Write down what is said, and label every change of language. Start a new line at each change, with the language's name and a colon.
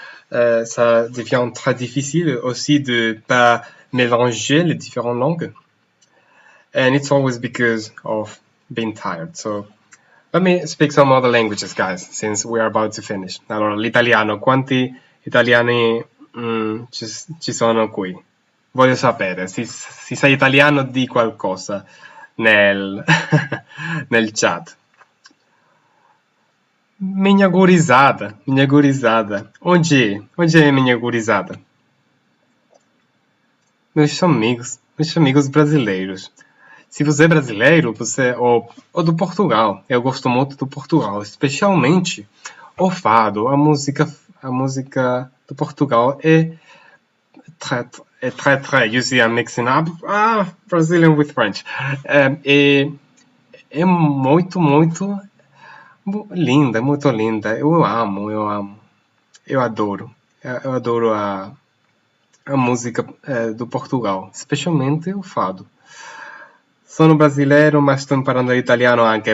French: Ça devient très difficile aussi de pas mélanger les différentes langues.
English: And it's always because of being tired. So let me speak some other languages, guys, since we are about to finish.
Italian: Allora, l'italiano, quanti italiani ci sono qui? Voglio sapere, se sei italiano di qualcosa nel chat.
Portuguese: Minha gurizada. Onde é minha gurizada? Meus amigos brasileiros. Se você é brasileiro, ou do Portugal, eu gosto muito do Portugal, especialmente o fado, a música do Portugal é très,
English: you see, I'm mixing up Brazilian with French.
Portuguese: É muito linda, muito linda. Eu amo. Eu adoro a música do Portugal, especialmente o fado.
Italian: Sono brasileiro, ma sto imparando l'italiano anche.